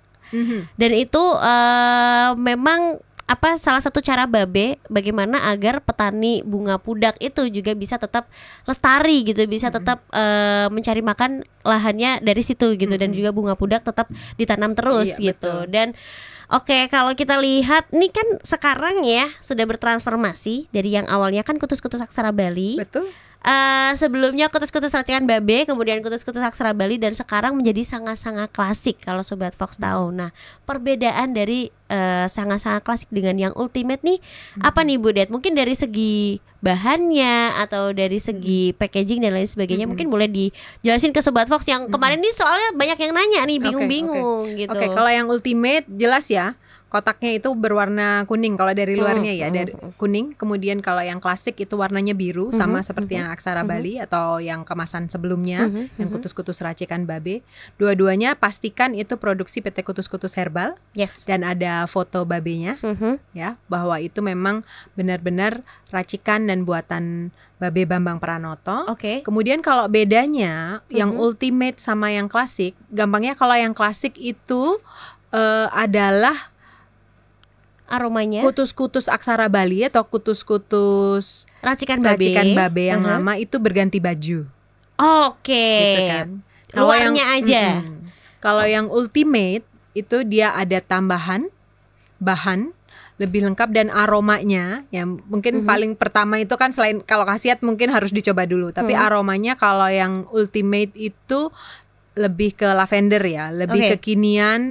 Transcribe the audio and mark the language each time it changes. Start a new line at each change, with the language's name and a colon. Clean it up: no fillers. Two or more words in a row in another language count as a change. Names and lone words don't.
Indonesian: Dan itu memang salah satu cara Babe bagaimana agar petani bunga pudak itu juga bisa tetap lestari gitu, bisa tetap mencari makan lahannya dari situ gitu, dan juga bunga pudak tetap ditanam terus gitu. Betul. Dan kalau kita lihat nih kan sekarang ya sudah bertransformasi dari yang awalnya kan kutus-kutus aksara Bali. Betul. Sebelumnya kutus-kutus racikan Babe, kemudian kutus-kutus aksara Bali, dan sekarang menjadi sangat-sangat klasik kalau Sobat Fox tahu. Nah, perbedaan dari sangat-sangat klasik dengan yang ultimate nih apa nih Bu Det? Mungkin dari segi bahannya atau dari segi packaging dan lain sebagainya, mungkin boleh dijelasin ke Sobat Fox yang kemarin nih, soalnya banyak yang nanya nih, bingung-bingung gitu. Kalau yang ultimate jelas ya, kotaknya itu berwarna kuning kalau dari luarnya ya, dari kuning. Kemudian kalau yang klasik itu warnanya biru, sama seperti yang aksara Bali atau yang kemasan sebelumnya, yang kutus-kutus racikan Babe. Dua-duanya pastikan itu produksi PT Kutus-Kutus Herbal. Dan ada foto Babenya, ya, bahwa itu memang benar-benar racikan dan buatan Babe Bambang Pranoto. Kemudian kalau bedanya yang ultimate sama yang klasik, gampangnya kalau yang klasik itu adalah aromanya kutus-kutus aksara Bali atau kutus-kutus racikan Babe yang lama itu berganti baju. Oke. Gitu kan. Luarnya aja. Kalau yang ultimate itu dia ada tambahan bahan lebih lengkap dan aromanya yang mungkin paling pertama itu kan selain kalau khasiat mungkin harus dicoba dulu, tapi aromanya kalau yang ultimate itu lebih ke lavender ya, lebih kekinian.